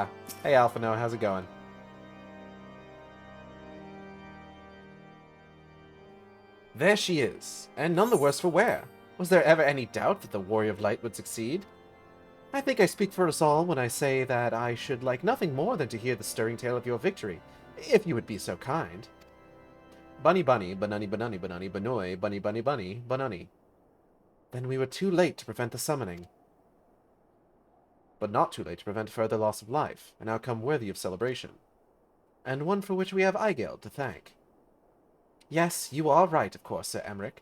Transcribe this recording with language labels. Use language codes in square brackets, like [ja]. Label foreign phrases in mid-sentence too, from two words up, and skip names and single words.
[en] Hey Alphino, how's it going? There she is, and none the worse for wear. Was there ever any doubt that the Warrior of Light would succeed? I think I speak for us all when I say that I should like nothing more than to hear the stirring tale of your victory, if you would be so kind. Bunny bunny, banani banani banani banoi, bunny bunny bunny, banani. Then we were too late to prevent the summoning. But not too late to prevent further loss of life, an outcome worthy of celebration. And one for which we have Eigeld to thank. Yes, you are right, of course, Sir Emmerich.